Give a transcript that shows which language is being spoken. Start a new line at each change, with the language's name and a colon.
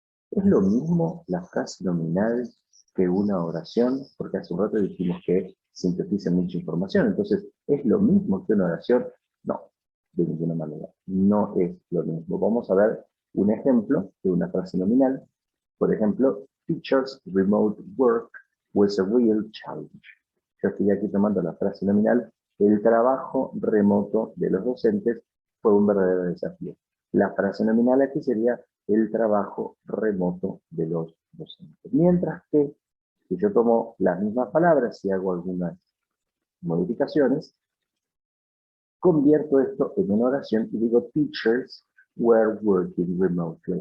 Spanish: ¿Es lo mismo la frase nominal que una oración? Porque hace un rato dijimos que sintetiza mucha información. Entonces, ¿es lo mismo que una oración? No, de ninguna manera. No es lo mismo. Vamos a ver un ejemplo de una frase nominal. Por ejemplo,
English: teachers' remote work was a real challenge.
Spanish: Yo estoy aquí tomando la frase nominal, el trabajo remoto de los docentes fue un verdadero desafío. La frase nominal aquí sería el trabajo remoto de los docentes. Mientras que si yo tomo las mismas palabras y hago algunas modificaciones, convierto esto en una oración y digo
English: teachers were working remotely.